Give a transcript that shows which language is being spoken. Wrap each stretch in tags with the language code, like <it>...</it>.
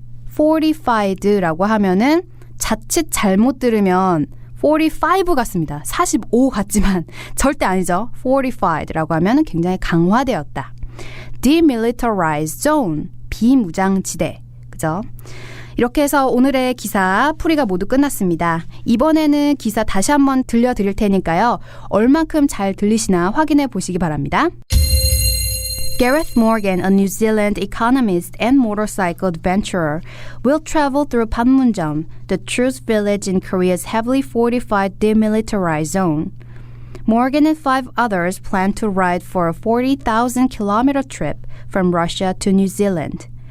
<ko>fortified라고 하면은 자칫 잘못 들으면 45 같습니다. 45 같지만 절대 아니죠. fortified라고 하면은 굉장히 강화되었다.</ko> <en>demilitarized zone, 비무장지대.</en> <ko>그죠? 이렇게 해서 오늘의 기사 풀이가 모두 끝났습니다. 이번에는 기사 다시 한번 들려드릴 테니까요. 얼만큼 잘 들리시나 확인해 보시기 바랍니다.</ko> <en>Gareth Morgan, a New Zealand economist and motorcycle adventurer, will travel through Panmunjom, the truce village in Korea's heavily fortified demilitarized zone. Morgan and 5 others plan to ride for a 40,000 kilometer trip from Russia to New Zealand.</en>